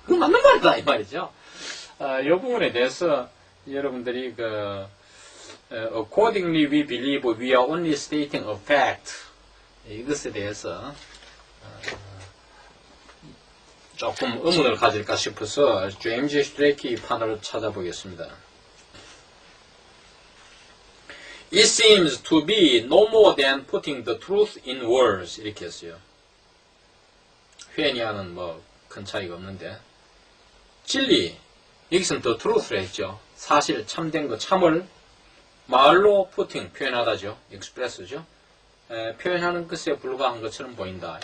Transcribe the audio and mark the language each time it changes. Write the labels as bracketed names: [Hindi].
[Korean] 그 맞는 말이다 이 말이죠. 이 부분에 대해서 여러분들이 [English] accordingly we believe we are only stating a fact [Korean] 이것에 대해서 조금 의문을 가질까 싶어서 제임스 스트레이키 판을 찾아보겠습니다. [English] It seems to be no more than putting the truth in words [Korean] 이렇게 했어요. 회니아는 큰 차이가 없는데 진리 여기서는 the truth를 했죠. 사실 참된 거 참을 말로 putting 표현하다죠. express죠. 표현하는 것에 불과한 것처럼 보인다.